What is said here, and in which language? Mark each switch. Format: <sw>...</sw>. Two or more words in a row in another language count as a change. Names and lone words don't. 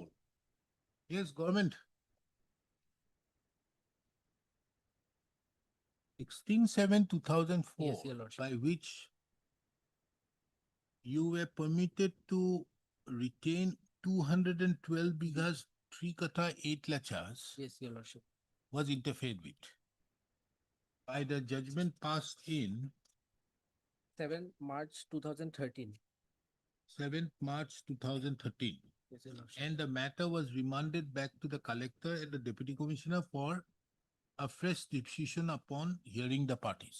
<en>Yes, government. 16/7/2004, Yes, Your Lordship. by which you were permitted to retain 212 bighas, 3 kata, 8 lachas, Yes, Your Lordship. was interfered with by the judgment passed in 7 March 2013. 7th March 2013. Yes, Your Lordship. And the matter was remanded back to the collector and the deputy commissioner for a fresh decision upon hearing the parties.</en>